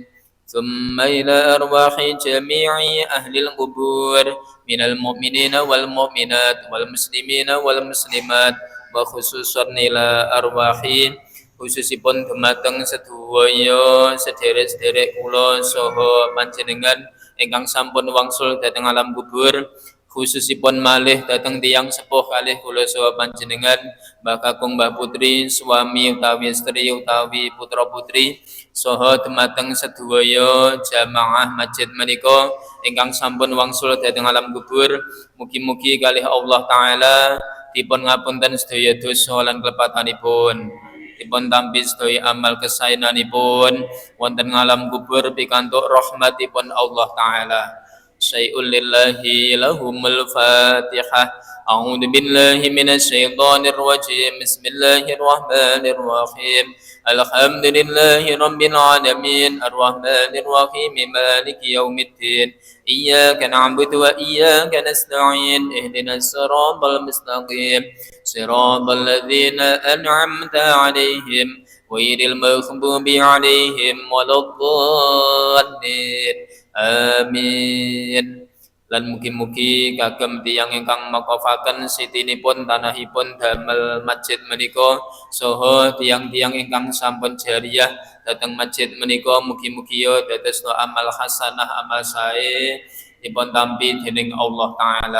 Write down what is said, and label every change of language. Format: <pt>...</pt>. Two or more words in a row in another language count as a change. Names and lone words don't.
<ar>ثم إلى أرواح جميع أهل القبور من المؤمنين والمؤمنات والمسلمين والمسلمات وخصوصا إلى</ar> <jv>arwahi khususipun dumateng sedaya sederek-sederek kula saha panjenengan ingkang sampun wangsul dhateng alam kubur, khususipun malih dhateng tiyang sepuh kalih kula saha panjenengan Mbah Kakung Mbah Putri, suami utawi istri utawi putra putri saha dumateng sedaya jamaah masjid menika ingkang sampun wangsul dhateng alam kubur. Mugi-mugi kalih Allah taala dipun ngapunten sedaya dosa lan klepatanipun, dipun tampi sedaya amal kesaenanipun wonten alam kubur pikantuk rahmatipun Allah taala.</jv> <ar>شيء لله لهم الفاتحة. أعوذ بالله من الشيطان الرجيم. بسم الله الرحمن الرحيم الحمد لله رب العالمين الرحمن الرحيم مالك يوم الدين إياك نعبد وإياك نستعين اهدنا الصراط المستقيم صراط الذين أنعمت عليهم غير المغضوب عليهم ولا الضالين آمين.</ar> <jv>Lan mugi-mugi kagem tiyang ingkang makofaken sitinipun tanahipun damel masjid menika saha tiyang-tiyang ingkang sampun jariyah dhateng masjid menika, mugi-mugi ya dados amal hasanah amal sae dipun tampi dening Allah taala.</jv>